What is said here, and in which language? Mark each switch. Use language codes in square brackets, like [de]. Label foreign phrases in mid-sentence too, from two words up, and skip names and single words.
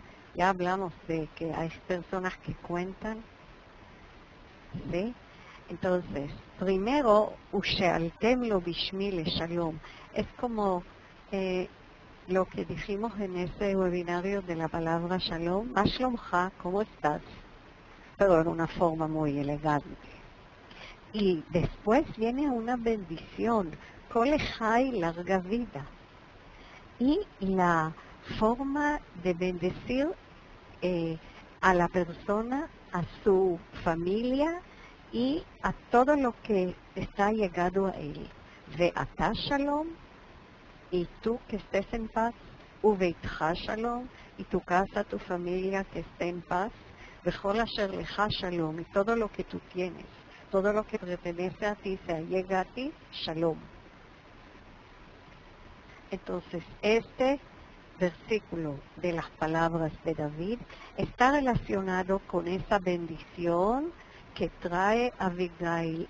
[es] Ya hablamos de que hay personas que cuentan, ¿sí? Entonces, primero, [he] ושאלתם לו בשמי לשלום. [es] Es como lo que dijimos en ese webinario de la palabra shalom. Mashlomcha, ¿cómo estás? Pero en una forma muy elegante. Y después viene una bendición. Kolechai, larga vida. Y la forma de bendecir a la persona, a su familia y a todo lo que está llegado a él. [he] ועתה שלום, [es] y tú que estés en paz. [he] וביתך שלום, [es] y tu casa, tu familia que esté en paz. [he] וכל אשר לך שלום, [es] y todo lo que tú tienes, todo lo que pertenece a ti, se llega a ti, shalom. Entonces, este versículo de las palabras de David está relacionado con esa bendición que trae Abigail.